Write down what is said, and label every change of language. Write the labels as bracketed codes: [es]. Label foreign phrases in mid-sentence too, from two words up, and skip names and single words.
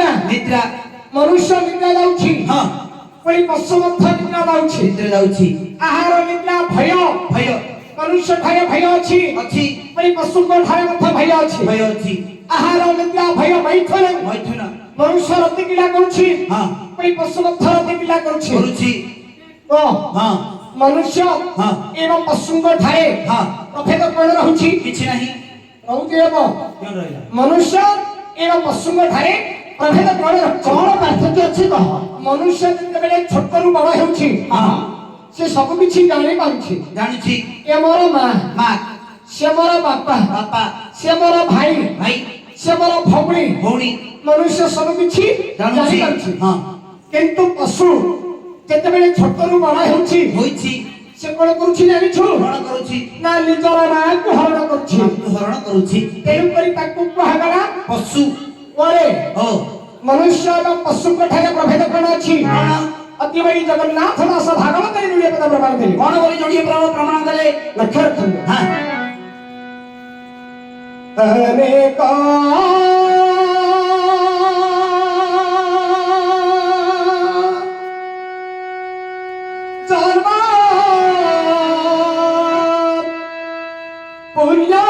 [or] निद्रा ମନୁଷ୍ୟ ନିଦ୍ରା ଯାଉଛି। हां ପୁଣି ପଶୁ ମଧ୍ୟ ନିଦ୍ରା ଯାଉଛି। ନିଦ୍ରା ଯାଉଛି। ଆହାର ନିଦ୍ରା ଭୟ भय ମନୁଷ୍ୟ ଠାରେ ଭୟ ଅଛି अछि। ପୁଣି ପଶୁ କୋ ଠାରେ ମଧ୍ୟ ଭୟ ଅଛି। ଭୟ ଅଛି। ଆହାର ନିଦ୍ରା ଭୟ ମୈଥୁନ मैथुन ମନୁଷ୍ୟ ରତି କ୍ରିୟା କରୁଛି। हां ପୁଣି ପଶୁ ମଧ୍ୟ ରତି କ୍ରିୟା କରୁଛି। करुछि ओ हां मनुष्य हाँ ଏବଂ ପଶୁ ଠାରେ हाँ ପ୍ରଭେଦ କଣ ରହୁଛି କିଛି ନାହିଁ ରହୁଛି ଏବଂ କ୍ୟୋଁ ରହିଲା ମନୁଷ୍ୟ ଏବଂ ପଶୁ ଠାରେ ପ୍ରଭେଦ କଣ ରହୁଛି। କଉଣ ପାର୍ଥକ୍ୟ ଅଛି କହ? ମନୁଷ୍ୟ ଯେତେବେଳେ ଛୋଟରୁ ବଡ଼ ହେଉଛି हां ସେ ସବୁ କିଛି ଜାଣି ପାରୁଛି। जानुछि ଏ ମୋର ମା मां ସେ ମୋର ବାପା बापा ସେ ମୋର ଭାଇ भाई ସେ ମୋର ଭଉଣୀ भौणी ମନୁଷ୍ୟ ସବୁ କିଛି ଜାଣି जानुछि पारुछि। हां କିନ୍ତୁ ପଶୁ ଯେତେବେଳେ ଛୋଟରୁ ବଡ଼ ହେଉଛି होइछि ସେ କଣ କରୁଛି ଜାଣିଛୁ ହରଣ କରୁଛି ନା ନିଜର ମା କୋ ହରଣ କରୁଛି। ହରଣ କରୁଛି ତେଣୁ କରି ତାକୁ କୁହାଗଲା पशु ओरे ओ ମନୁଷ୍ୟ ଏବଂ ପଶୁ ଠାରେ ପ୍ରଭେଦ କଣ ଅଛି। ଅତିବଡ଼ୀ ଜଗନ୍ନାଥ ଦାସ ଭାଗବତ ରେ ଯୋଡ଼ିଏ ପଦ ପ୍ରମାଣ ଦେଲେ। କଉଣ ବୋଲି ଯୋଡ଼ିଏ ପ୍ରମାଣ ଦେଲେ ଲକ୍ଷ୍ୟ ରଖିଓ। हां ଅନେକ ଜନ୍ମ ପୁଣ୍ୟ